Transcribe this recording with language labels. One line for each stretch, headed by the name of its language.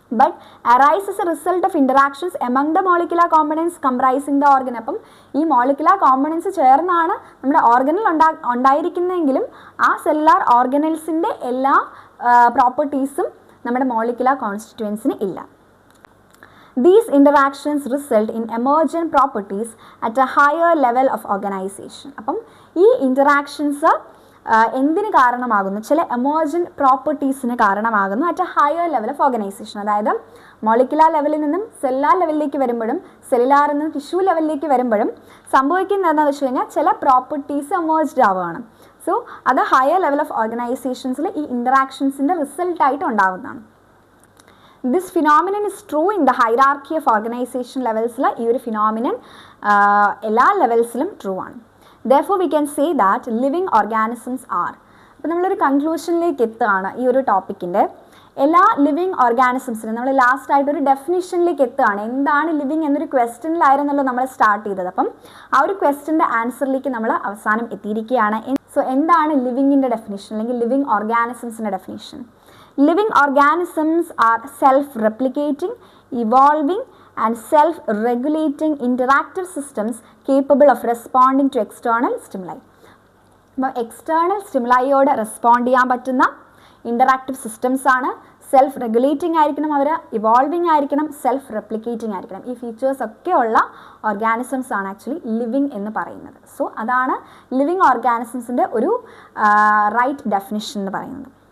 English: But arise as a result of interactions among the molecular components comprising the organ.
Malayalam: അപ്പം ഈ molecular components ചേർന്നാണ് നമ്മുടെ organelle ഉണ്ടായിരിക്കുന്നതെങ്കിലും ആ cellular ഓർഗനൽസിൻ്റെ എല്ലാ പ്രോപ്പർട്ടീസും നമ്മുടെ മോളിക്കുലാർ കോൺസ്റ്റിറ്റ്യൂവൻസിന് ഇല്ല.
English: These interactions result in emergent properties at a higher level of organization.
Malayalam: അപ്പം ഈ ഇൻറ്ററാക്ഷൻസ് എന്തിന് കാരണമാകുന്നു? ചില എമർജൻറ്റ് പ്രോപ്പർട്ടീസിന് കാരണമാകുന്നു
English: At a higher level of organization.
Malayalam: അതായത് മോളിക്കുലാർ ലെവലിൽ നിന്നും സെല്ലുലാർ ലെവലിലേക്ക് വരുമ്പോഴും സെല്ലുലാറിൽ നിന്നും ടിഷ്യൂ ലെവലിലേക്ക് വരുമ്പോഴും സംഭവിക്കുന്നത് എന്താണെന്ന് വെച്ച് കഴിഞ്ഞാൽ ചില പ്രോപ്പർട്ടീസ് എമേർജ്ഡ് ആവുകയാണ്. സോ അത് ഹയർ ലെവൽ ഓഫ് ഓർഗനൈസേഷൻസിൽ ഈ ഇൻ്ററാക്ഷൻസിൻ്റെ റിസൾട്ടായിട്ട് ഉണ്ടാകുന്നതാണ്.
English: this phenomenon is true in the hierarchy of organization ലെവൽസിൽ
Malayalam: ഈ ഒരു ഫിനോമിനൻ എല്ലാ ലെവൽസിലും ട്രൂ ആണ്.
English: Therefore we can say that living organisms are.
Malayalam: അപ്പോൾ നമ്മളൊരു കൺക്ലൂഷനിലേക്ക് എത്തുകയാണ് ഈ ഒരു ടോപ്പിക്കിൻ്റെ. എല്ലാ ലിവിങ് ഓർഗാനിസംസിനും നമ്മൾ ലാസ്റ്റ് ഒരു ഡെഫിനിഷനിലേക്ക് എത്തുകയാണ്. എന്താണ് ലിവിങ് എന്നൊരു ക്വസ്റ്റ്യനിലായിരുന്നല്ലോ നമ്മൾ സ്റ്റാർട്ട് ചെയ്തത്. അപ്പം ആ ഒരു ക്വസ്റ്റ്യൻ്റെ ആൻസറിലേക്ക് നമ്മൾ അവസാനം എത്തിയിരിക്കുകയാണ്. സോ എന്താണ് ലിവിങ്ങിൻ്റെ ഡെഫിനിഷൻ അല്ലെങ്കിൽ living ഓർഗാനിസംസിൻ്റെ definition?
English: Living organisms are self replicating, evolving and self-regulating interactive systems capable of responding to external stimuli.
Malayalam: അപ്പോൾ എക്സ്റ്റേണൽ സ്റ്റിമുലൈയോട് റെസ്പോണ്ട് ചെയ്യാൻ പറ്റുന്ന ഇൻ്ററാക്റ്റീവ് സിസ്റ്റംസ് ആണ്. സെൽഫ് റെഗുലേറ്റിംഗ് ആയിരിക്കണം, അവർ ഇവോൾവിംഗ് ആയിരിക്കണം, സെൽഫ് റെപ്ലിക്കേറ്റിംഗ് ആയിരിക്കണം. ഈ ഫീച്ചേഴ്സ് ഒക്കെ ഉള്ള ഓർഗാനിസംസ് ആണ് ആക്ച്വലി ലിവിങ് എന്ന് പറയുന്നത്. സോ അതാണ് ലിവിങ് ഓർഗാനിസംസിൻ്റെ ഒരു റൈറ്റ് ഡെഫിനിഷൻ എന്ന് പറയുന്നത്.